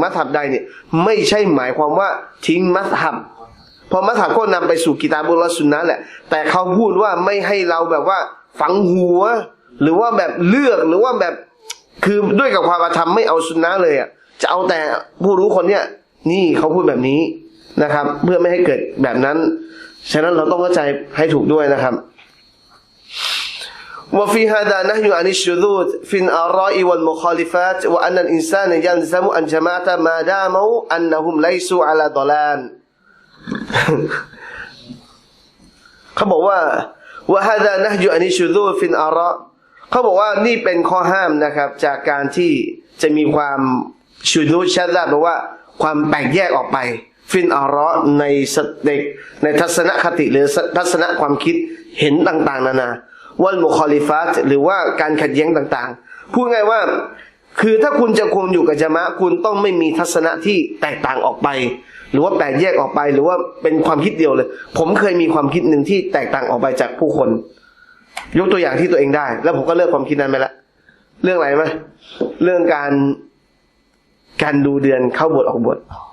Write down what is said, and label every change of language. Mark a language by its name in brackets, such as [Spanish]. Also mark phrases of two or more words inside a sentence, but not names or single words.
[Thai] มัซฮับใดเนี่ยไม่ใช่หมายความว่าทิ้งมัซฮับพอมัซฮับก็นำไปสู่กิตาบุลลอฮ์ซุนนะห์แหละแต่เขาพูดว่าไม่ให้เราแบบว่าฝังหัวหรือว่าแบบเลือกหรือว่าแบบคือด้วยกับความอาธรรมไม่เอาซุนนะห์เลยจะเอาแต่ผู้รู้คนเนี้ยนี่เขาพูดแบบนี้นะครับเพื่อไม่ให้เกิดแบบนั้นฉะนั้นเราต้องเข้าใจให้ถูกด้วยนะครับ [Arabic] وفي هذا نهي عن الشذوذ في الآراء والمخالفات وأن الإنسان يلزم الجماعة ما داموا أنهم ليسوا على ضلال [Thai] เขาบอกว่า [Arabic] وهذا نهي عن الشذوذ في الآراء [Thai] เขาบอกว่านี่เป็นข้อห้ามนะครับจาก การที่จะมีความชุดูชัดแปลว่าความแตกแยกออกไป [Arabic] في الآراء [Thai] ในทัศนคติหรือทัศนะ ความคิดเห็นต่างๆนานาวัลมุคอลิฟาตหรือว่าการขัดแย้งต่างๆพูดง่ายว่าคือถ้าคุณจะคงอยู่กับญะมาอะห์คุณต้องไม่มีทัศนะที่แตกต่างออกไปหรือว่าแตกแยกออกไปหรือว่าเป็นความคิดเดียวเลยผมเคยมีความคิดหนึ่งที่แตกต่างออกไปจากผู้คนยกตัวอย่างที่ตัวเองได้แล้วผมก็เลิกความคิดนั้นไปละเรื่องอะไรไหมเรื่องการดูเดือนเข้าบทออกบท